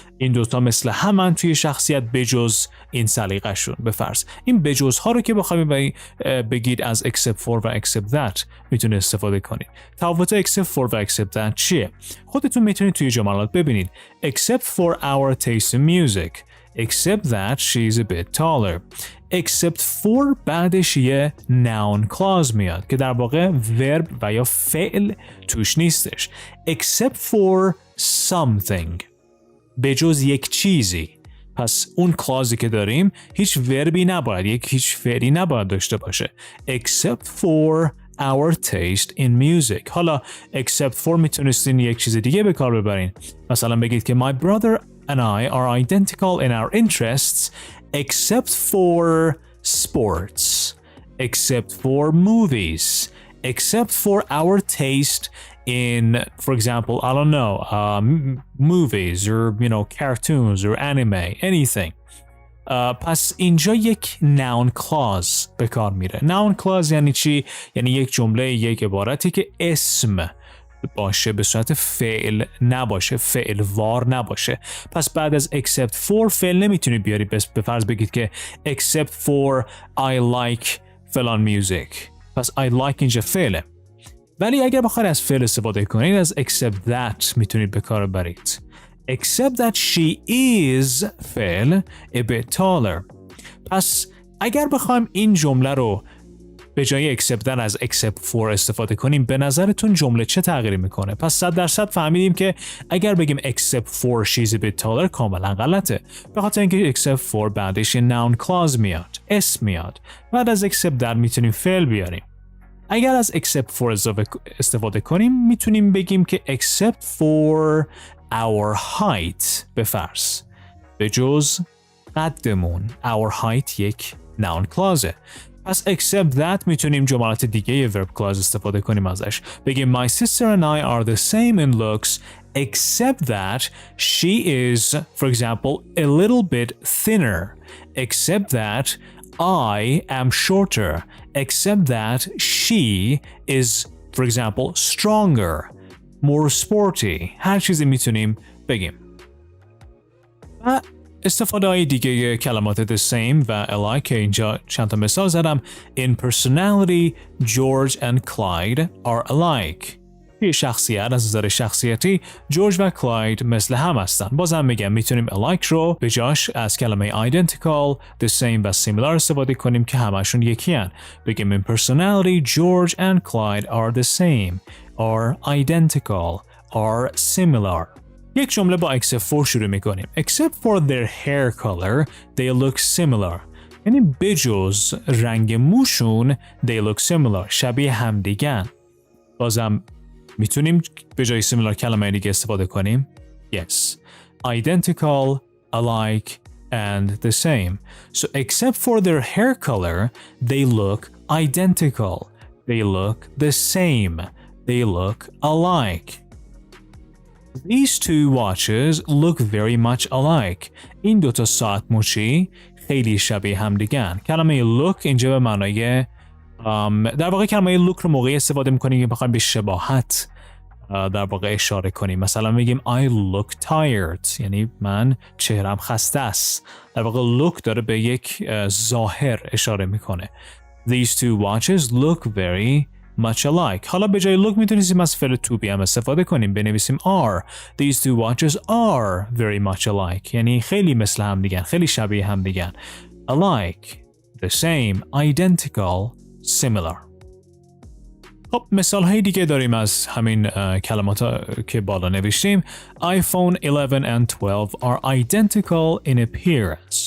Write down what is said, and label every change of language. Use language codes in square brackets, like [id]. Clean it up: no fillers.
[fa] این دوتا مثل همن توی شخصیت بجز این سلیقه‌شون. به فرض این بجز ها رو که بخواید بگید از except for و except that میتونه استفاده کنید. تفاوت except for و except that چیه؟ خودتون میتونید توی جملات ببینید. [en] Except for our taste in music. Except that she's a bit taller. [fa] Except for بعدش یه noun clause میاد که در واقع verb و یا فعل توش نیستش. [en] Except for something. [fa] به جز یک چیزی. پس اون کلازی که داریم هیچ وربی نباید، هیچ فعلی نباید داشته باشه. [en] Except for our taste in music. [fa] حالا except for میتونستین یک چیز دیگه به کار ببرین. مثلا بگید که [en] my brother and I are identical in our interests except for sports, except for movies, except for our taste in, for example, I don't know, movies or, cartoons or anime, anything. [fa] پس اینجا یک noun clause به کار میره. noun clause یعنی چی؟ یعنی یک جمله، یک عبارتی که اسم باشه، به صورت فعل نباشه، فعل وار نباشه. پس بعد از except for فعل نمیتونید بیاری. به فرض بگید که [en] except for I like [fa] فلان music. پس [en] I like [fa] اینجا فعله. ولی اگر بخواید از فعل استفاده کنید از except that میتونید به کار برید. [en] Except that she is فعل a bit taller. [fa] پس اگر بخوایم این جمله رو به جای except that از except for استفاده کنیم به نظرتون جمله چه تغییری میکنه؟ پس 100% فهمیدیم که اگر بگیم [en] except for she's a bit taller [fa] کاملا غلطه. به خاطر اینکه except for بعدش noun clause میاد، اسم میاد. بعد از except that میتونیم فعل بیاریم. اگر از except for استفاده کنیم میتونیم بگیم که [en] except for our height [fa] به فرض به جز قدمون. [en] our height یک noun clause. [fa] پس except that میتونیم جملات دیگه verb clause استفاده کنیم ازش. بگیم [en] my sister and I are the same in looks except that she is, for example, a little bit thinner. Except that I am shorter. Except that she is, for example, stronger, more sporty. [fa] هر چیزی میتونیم بگیم. و استفاده های دیگه کلمات the same و alike که اینجا چند تا مثال زدم. [en] In personality, George and Clyde are alike. [fa] توی شخصیت، از نظر شخصیتی جورج و کلاید مثل هم هستن. بازم میگم میتونیم alike رو به جاش از کلمه identical, the same و similar استفاده کنیم که همشون یکی هن. بگیم [en] in personality, George and Clyde are the same, are identical, are similar. [fa] یک جمله با except for شروع میکنیم. [en] Except for their hair color, they look similar. [fa] یعنی بجز رنگ موشون [en] they look similar. [fa] شبیه همدیگن. بازم میتونیم به جای similar کلمه دیگه استفاده کنیم. [en] Yes. Identical, alike, and the same. So except for their hair color, they look identical. They look the same. They look alike. These two watches look very much alike. [fa] این دوتا ساعت مچی خیلی شبیه هم دیگن. کلمه look اینجا به معنای در واقع کلمه look رو موقعی استفاده میکنیم که بخوایم به شباهت در واقع اشاره کنیم. مثلا میگیم [en] I look tired، [fa] یعنی من چهرم خسته است. در واقع look داره به یک ظاهر اشاره میکنه. [en] These two watches look very much alike. [fa] حالا به جای look میتونیم از فعل to be هم استفاده کنیم. بنویسیم are. [en] These two watches are very much alike. [fa] یعنی خیلی مثل هم دیگن، خیلی شبیه هم دیگن. [en] Alike, the same, identical, similar. [fa] خب مثال های دیگه داریم از همین کلمات که بالا نوشتیم. [en] iPhone 11 and 12 are identical in appearance.